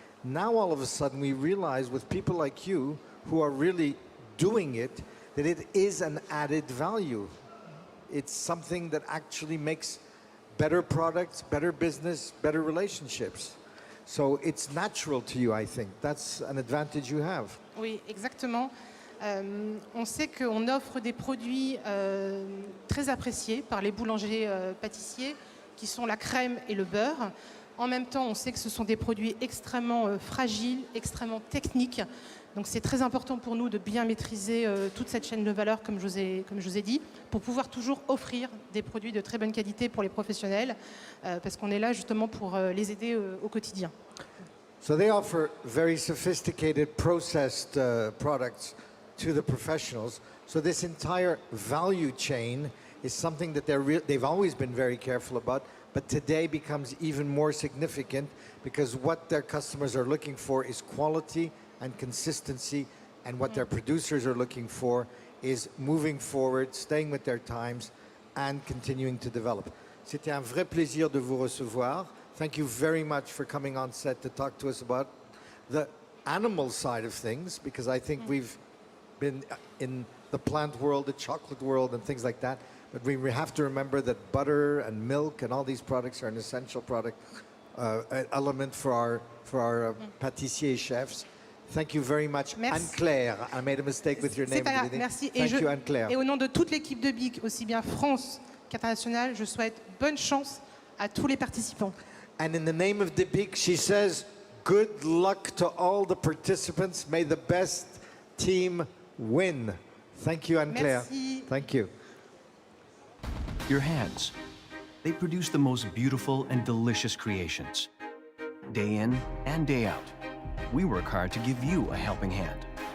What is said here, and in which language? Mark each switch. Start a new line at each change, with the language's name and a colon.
English: Now, all of a sudden, we realize with people like you, who are really doing it, that it is an added value. It's something that actually makes better products, better business, better relationships. So it's natural to you, I think. That's an advantage you have.
French: Oui, exactement. On sait qu'on offre des produits très appréciés par les boulangers pâtissiers, qui sont la crème et le beurre. En même temps, on sait que ce sont des produits extrêmement fragiles, extrêmement techniques. Donc c'est très important pour nous de bien maîtriser toute cette chaîne de valeur, comme je vous ai dit, pour pouvoir toujours offrir des produits de très bonne qualité pour les professionnels, parce qu'on est là justement pour les aider au quotidien.
English: So they offer very sophisticated processed products to the professionals. So this entire value chain is something that they've always been very careful about, but today becomes even more significant, because what their customers are looking for is quality and consistency, and what their producers are looking for is moving forward, staying with their times, and continuing to develop.
French: C'était un vrai plaisir de vous recevoir.
English: Thank you very much for coming on set to talk to us about the animal side of things, because I think we've been in the plant world, the chocolate world, and things like that. But we have to remember that butter and milk and all these products are an essential product element for our pâtissiers chefs. Thank you very much.
French: Merci.
English: Anne-Claire, I made a mistake with your name.
French: C'est pas grave, merci.
English: Thank you, Anne-Claire.
French: Et au nom de toute l'équipe de BIC, aussi bien France qu'internationale, je souhaite bonne chance à tous les participants.
English: And in the name of the BIC, she says, good luck to all the participants. May the best team win. Thank you, Anne-Claire.
French: Merci.
English: Thank you. Your hands. They produce the most beautiful and delicious creations. Day in and day out, we work hard to give you a helping hand.